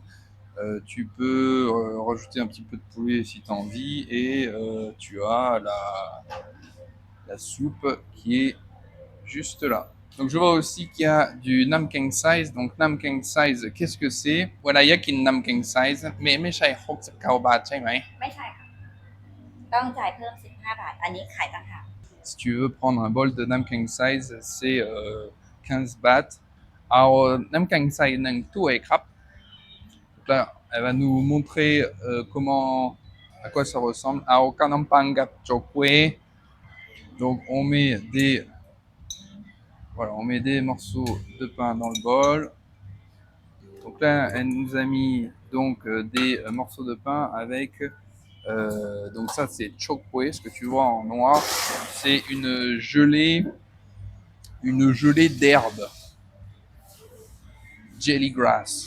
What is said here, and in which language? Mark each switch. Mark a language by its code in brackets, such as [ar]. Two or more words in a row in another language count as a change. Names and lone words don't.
[fr] Tu peux rajouter un petit peu de poulet si tu as envie et tu as la soupe qui est juste là. Donc je vois aussi qu'il y a du Nam Keng Size. Donc Nam Keng Size, qu'est-ce que c'est? Voilà, il y a qu'une Nam Keng Size. Mais 69 baht [th] ใช่ไหม? ไม่ใช่ค่ะต้องจ่ายเพิ่ม15 บาทอันนี้ขายต่างหาก [fr] Si tu veux prendre un bol de Nam Keng Size, c'est 15 bahts. Alors, Nam Keng Size [th] หนึ่งถ้วยครับ [fr] Donc là, elle va nous montrer à quoi ça ressemble. Alors, Kanampang Chokwe. Donc, on met des morceaux de pain dans le bol. Donc là, elle nous a mis donc des morceaux de pain avec donc ça c'est chokwe, ce que tu vois en noir, c'est une gelée d'herbe, [en] jelly grass.